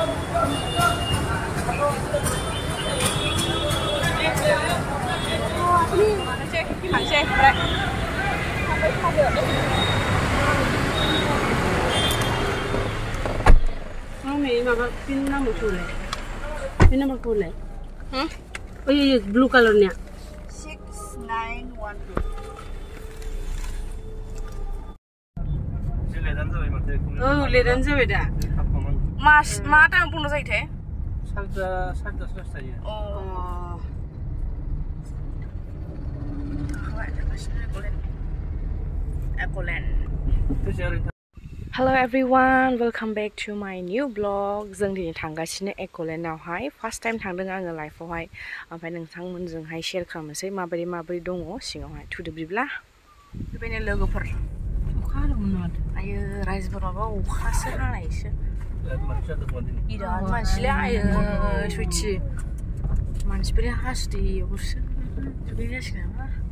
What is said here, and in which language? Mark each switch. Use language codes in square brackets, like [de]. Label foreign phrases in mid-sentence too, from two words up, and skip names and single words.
[brx] थांसै ओमफ्राय नै माबा पिन नाम्बारखौलाय पिन नाम्बारखौलाय ओइ [en] blue colourनिया [brx] 6912 लेदानो जाबाय दा मा टाइम बन्द जायोथाय 10:30 जायो [en] Hello everyone, welcome back to my new vlog. [brx] जों दिनै थांगासिनो एक'लेन्डआवहाय [en] first time [brx] थांदों आङो लाइफआवहाय ओमफ्राय नोंथांमोनजोंहाय शेयार खालामनोसै माबोरै दङ सिङावहाय थुदो बिदिब्ला बेबायदिनो लोगोफोर अखा हादोंमोन माथो आयो रायजोफोर माबा अखासो हानायसो बिराद मानसिलै आयो सयथि मानसिफोरा हासुदैयावसो दुगै जासिगोन नामा